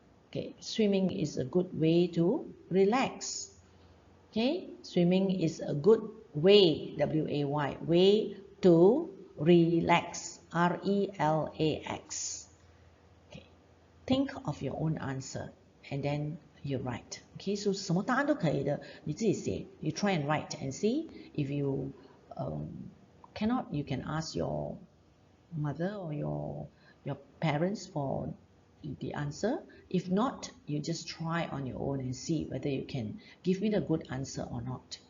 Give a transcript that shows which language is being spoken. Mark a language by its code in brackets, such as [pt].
[en] Okay, swimming is a good way to relax. Okay, swimming is a good way, W-A-Y, way to relax, R-E-L-A-X. Okay, think of your own answer and then you write. [zh] Okay, so 什么答案都可以的，你自己写。 [en] You try and write and see. If you cannot, you can ask your mother or your parents for the answer. If not, you just try on your own and see whether you can give me the good answer or not.